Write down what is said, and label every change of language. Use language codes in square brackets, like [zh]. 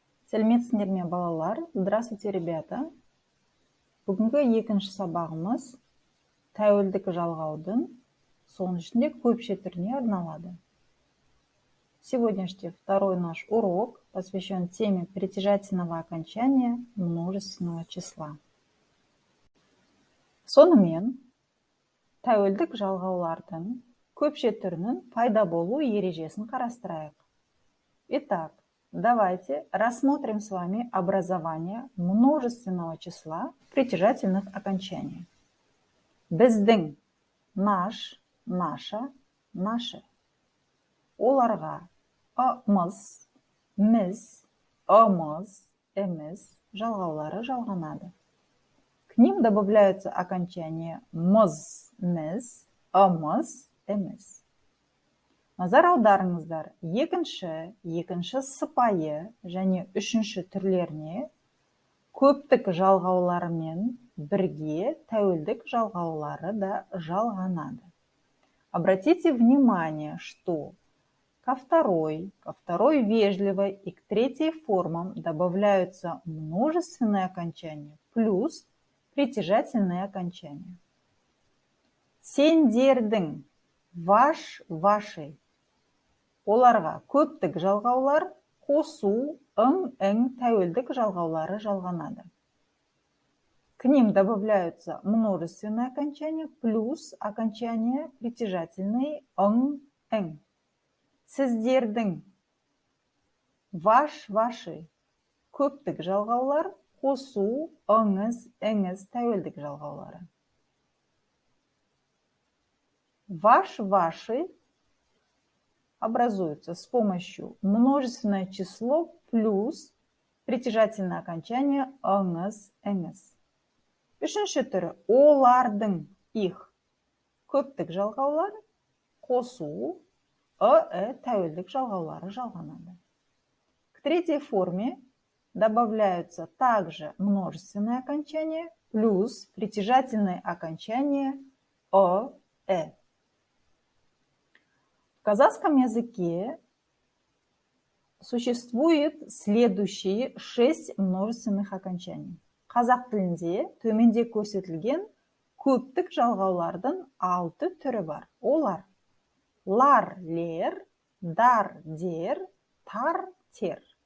[kk] Сәлеметсіңдер ме, балалар? [ru] Здравствуйте, ребята. [kk] Бүгінгі екінші сабағымыз тәуелдік жалғаудың, соның ішінде көпше түріне арналады. [ru] Сегодняшний второй наш урок посвящен теме притяжательного окончания множественного числа. [kk] Сонымен, тәуелдік жалғаулардың көпше түрінің пайда болу ережесін қарастырайық. [ru] Итак, давайте рассмотрим с вами образование множественного числа притяжательных окончаний. Біздің, наш, наша, наши. [kk] Оларға ымыз, міз, ымыз, эміз жалғаулары жалғанады. [ru] К ним добавляются окончания мыз, міз, ымыз, эміз. [kk] Назар аударыңыздар, екінші сыпайы және үшінші түрлеріне көптік жалғауларымен бірге тәуелдік жалғаулары да жалғанады. [ru] Обратите внимание, что ко второй вежливой и к третьей формам добавляются множественные окончания плюс притяжательные окончания. Сендердің, ваш, вашей. [kk] Оларға көптік жалғаулар, қосу, ың тәуелдік жалғаулары жалғанады. [ru] К ним добавляются множественные окончания плюс окончания притяжательные ың. Сіздердің, ваш, ваши. [kk] Көптік жалғаулар, қосу, ыңыз тәуелдік жалғаулары. [ru] Ваш, ваши образуется с помощью множественное число плюс притяжательное окончание ыңыз. [kk] Үшінші түрі олардың, их. Көптік жалғаулар, қосу, тәуелдік жалғаулары жалғанады. [ru] К третьей форме добавляются также множественные окончания плюс притяжательные окончания В казахском языке существует следующие 6 множественных окончаний. [kk] Қазақ тілінде төменде көрсетілген көптік жалғаулардың 6 түрі бар. Олар лар, лер, дар, дер, тар, тер.